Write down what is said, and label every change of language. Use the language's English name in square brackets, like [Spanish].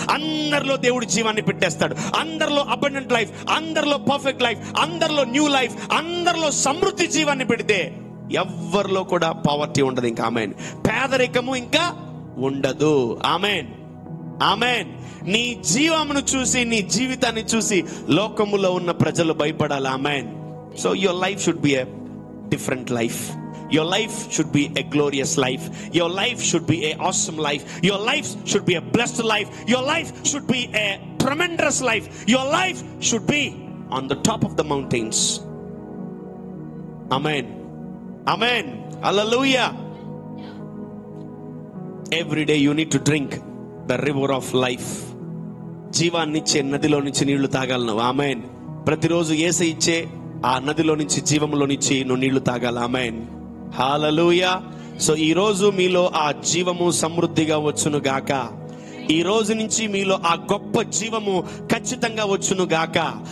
[Telugu] అందరిలో దేవుడు జీవాన్ని పెట్టేస్తాడు. అందరిలో అబండెంట్ లైఫ్, అందరిలో పర్ఫెక్ట్ లైఫ్, అందరిలో న్యూ లైఫ్, అందరిలో సమృద్ధి జీవాన్ని పెడితే ఎవ్వరిలో కూడా పావర్టీ ఉండదు ఇంకా. ఆమేన్. పేదరికము ఇంకా ఉండదు. ఆమేన్. ఆమేన్. నీ జీవమును చూసి, నీ జీవితాన్ని చూసి లోకములో ఉన్న ప్రజలు భయపడాలి. [English] Amen. So your life should be a different life. Your life should be a glorious life. Your life should be a awesome life. Your life should be a blessed life. Your life should be a tremendous life. Your life should be on the top of the mountains. Amen. Amen. Hallelujah. Every day you need to drink the river of life. [Telugu] జీవాన్నిచ్చే నదిలో నుంచి నీళ్లు తాగాలను. ఆమేన్. ప్రతిరోజు యేసయ్య ఇచ్చే ఆ నదిలో నుంచి, జీవంలో నుంచి నువ్వు నీళ్లు తాగాలి. ఆమేన్. హల్లెలూయా. సో ఈ రోజు మీలో ఆ జీవము సమృద్ధిగా వచ్చును గాక. ఈ రోజు నుంచి మీలో ఆ గొప్ప జీవము ఖచ్చితంగా వచ్చును గాక.